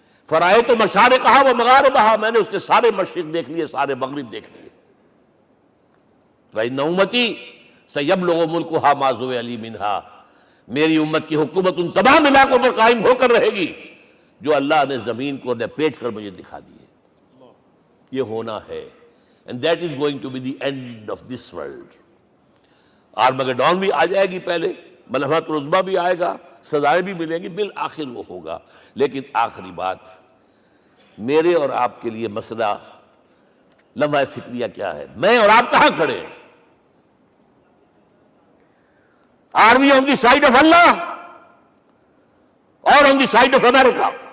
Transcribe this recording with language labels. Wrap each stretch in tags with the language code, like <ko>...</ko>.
<ar>فرائیت مشارقہا و مغاربہا،</ar> <ur>میں نے اس کے سارے مشرق دیکھ لیے، سارے مغرب دیکھ لیے.</ur> <ar>وَإِنَّ أُمَّتِي سَيَبْلُغُ مُلْكُهَا مَا زُوِّئَ لِي مِنْهَا،</ar> <ur>میری امت کی حکومت ان تمام علاقوں پر قائم ہو کر رہے گی جو اللہ نے زمین کو لپیٹ کر مجھے دکھا دیے. یہ ہونا ہے.</ur> <en>And that is going to be the end of this world.</en> <ur>Armageddon بھی آ جائے گی، پہلے ملحمۃ العظمیٰ بھی آئے گا، سزائیں بھی ملیں گی، بالآخر وہ ہوگا. لیکن آخری بات، میرے اور آپ کے لیے مسئلہ لمحہ فکریہ کیا ہے؟ میں اور آپ کہاں کھڑے ہیں؟</ur> <en>Are we on the side of Allah or on the side of America?</en>